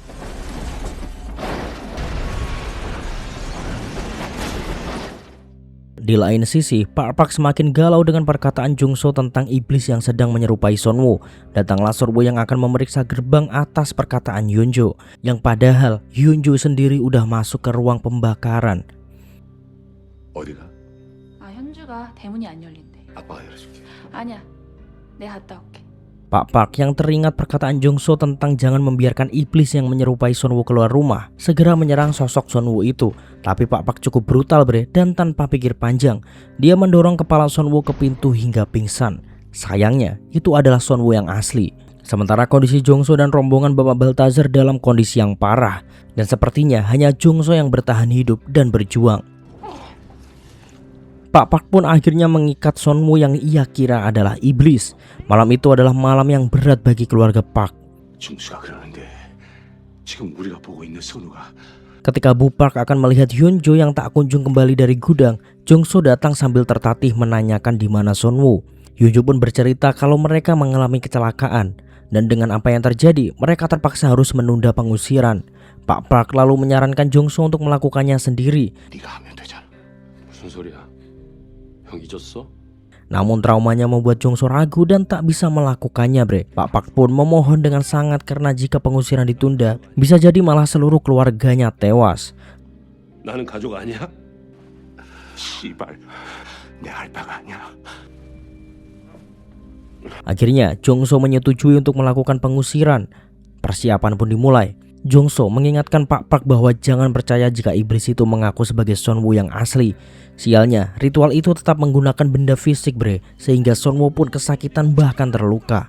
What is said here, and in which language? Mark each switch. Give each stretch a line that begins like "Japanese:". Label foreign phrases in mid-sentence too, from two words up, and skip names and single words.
Indonesian: Di lain sisi, Pak Park semakin galau dengan perkataan Jongso tentang iblis yang sedang menyerupai Sonwoo. Datanglah Sonwoo yang akan memeriksa gerbang atas perkataan Hyunjo, yang padahal Hyunjo sendiri udah masuk ke ruang pembakaran.
Korean: 어디가? 아, 현주가 대문이 안 열린대. 아빠가 열어줄게. 아니야. 내가 갔다 올게.
Indonesian: Pak Park yang teringat perkataan Jongso tentang jangan membiarkan iblis yang menyerupai Sonwoo keluar rumah, segera menyerang sosok Sonwoo itu. Tapi Pak Park cukup brutal, bre, dan tanpa pikir panjang, dia mendorong kepala Sonwoo ke pintu hingga pingsan. Sayangnya, itu adalah Sonwoo yang asli. Sementara kondisi Jongso dan rombongan Bapak Baltazar dalam kondisi yang parah. Dan sepertinya hanya Jongso yang bertahan hidup dan berjuang. Pak Park pun akhirnya mengikat Sonwoo yang ia kira adalah iblis. Malam itu adalah malam yang berat bagi keluarga Park.
Korean: 중수가 그러는데 지금 우리가 보고 있는 선우가
Indonesian: Ketika Bu Park akan melihat Hyunjo yang tak kunjung kembali dari gudang, Jongso datang sambil tertatih menanyakan di mana Sonwoo. Hyunjo pun bercerita kalau mereka mengalami kecelakaan. Dan dengan apa yang terjadi, mereka terpaksa harus menunda pengusiran. Pak Park lalu menyarankan Jongso untuk melakukannya sendiri.
Korean: 네가 하면 되잖아. 무슨 소리야? 형 잊었어?
Indonesian: Namun traumanya membuat Jongso ragu dan tak bisa melakukannya, bre. Pak Park pun memohon dengan sangat karena jika pengusiran ditunda, bisa jadi malah seluruh keluarganya tewas.
Korean: 나는 가족 아니야? 씨발, 내 알바가 아니야.
Indonesian: Akhirnya Jongso menyetujui untuk melakukan pengusiran. Persiapan pun dimulai. Jongso mengingatkan Pak Park bahwa jangan percaya jika iblis itu mengaku sebagai Sonwoo yang asli. Sialnya, ritual itu tetap menggunakan benda fisik, bre, sehingga Sonwoo pun kesakitan bahkan terluka.